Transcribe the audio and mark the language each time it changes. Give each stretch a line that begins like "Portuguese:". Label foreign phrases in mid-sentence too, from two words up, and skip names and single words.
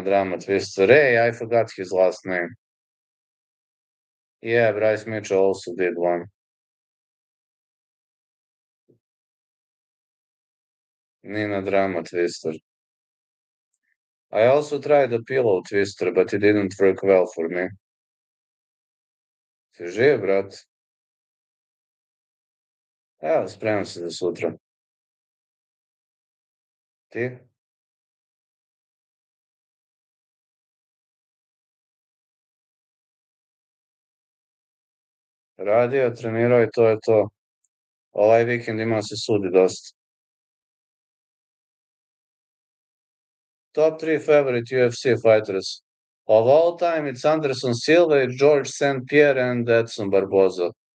English: Ray, I forgot his last name. Yeah, Bryce Mitchell also did one. Nina Drama Twister. I also tried the pillow twister, but it didn't work well for me.
Croatian: Si živ, brat? Evo, spremam se za sutra. Ti? Radio, trenirao i to je to. Ovaj vikend ima se sudi dosta.
English: Top 3 favorite UFC fighters. Of all time, it's Anderson Silva, George St. Pierre, and Edson Barboza.